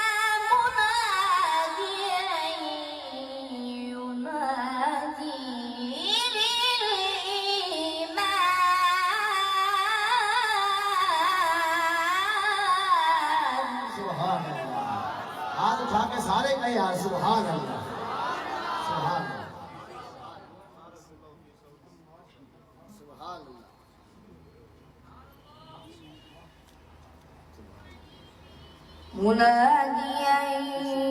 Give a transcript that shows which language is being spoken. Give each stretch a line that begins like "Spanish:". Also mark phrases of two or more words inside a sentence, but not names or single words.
Arabic: مناديا ينادي للإيمان سبحان الله.
Hindi: हाथ उठा के सारे कहे यार
Arabic: سبحان الله, سبحان الله, سبحان الله. مناديا